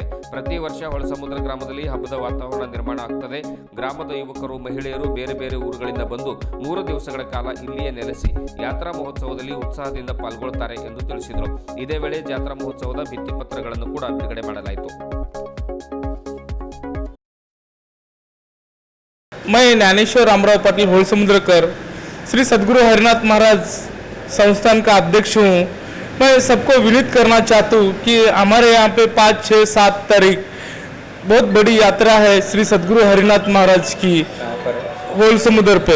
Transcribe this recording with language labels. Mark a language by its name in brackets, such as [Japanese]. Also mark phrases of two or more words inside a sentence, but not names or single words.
[Kannada] ಪ್ರತಿ ವರ್ಷ ಹೊಳಸಮುದ್ರ ಗ್ರಾಮದಲ್ಲಿ ಹಬ್ಬದ ವಾತಾವರಣ ನಿರ್ಮಾಣ ಆಗ್ತದೆ. ಗ್ರಾಮದ ಯುವಕರು, ಮಹಿಳೆಯರು ಬೇರೆ ಬೇರೆ ಊರುಗಳಿಂದ ಬಂದು 3 ದಿವಸಗಳ ಕಾಲ ಇಲ್ಲಿಯೇ ನೆಲೆಸಿ ಯಾತ್ರಾ ಮಹೋತ್ಸವದಲ್ಲಿ ಉತ್ಸಾಹದಿಂದ ಪಾಲ್ಗೊಳ್ಳುತ್ತಾರೆ ಎಂದು ತಿಳಿಸಿದರು. ಇದೇ ವೇಳೆ ಜಾತ್ರಾ ಮಹೋತ್ಸವದ ಭಿತ್ತಿಪತ್ರಗಳನ್ನು ಕೂಡ ಬಿಡುಗಡೆ ಮಾಡಲಾಯಿತು. [Hindi] मैं ज्ञानेश्वर रामराव पाटिल होलसमुद्रकर श्री सद्गुरु हरिनाथ महाराज संस्थान का अध्यक्ष हूँ। मैं सबको विनीत करना चाहता हूँ कि हमारे यहाँ पे 5, 6, 7 तारीख बहुत बड़ी यात्रा है श्री सद्गुरु हरिनाथ महाराज की होलसमुद्र पे।